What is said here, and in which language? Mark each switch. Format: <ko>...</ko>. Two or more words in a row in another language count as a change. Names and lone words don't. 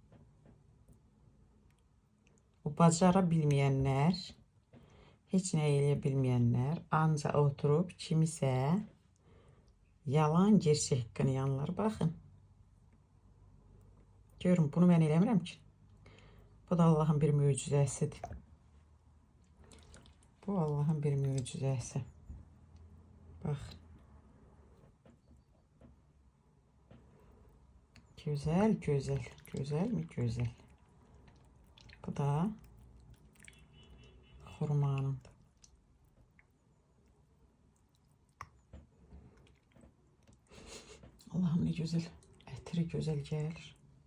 <az>O bacara bilməyənlər, heç nə eləyə bilməyənlər ancaq oturub kimisə yalan gerçək qınayanlar baxın. Görün, bunu mən eləmirəm ki. Bu da Allah'ın bir möcüzəsidir. Bu Allah'ın bir möcüzəsi. Bax.</az> <tr>Güzel, güzel. Güzel mi? Güzel.</tr> <az>Bu da xurmanındır.</az> <tr>Allah'ım ne güzel.</tr> <az>Ətri güzel gəlir.</az>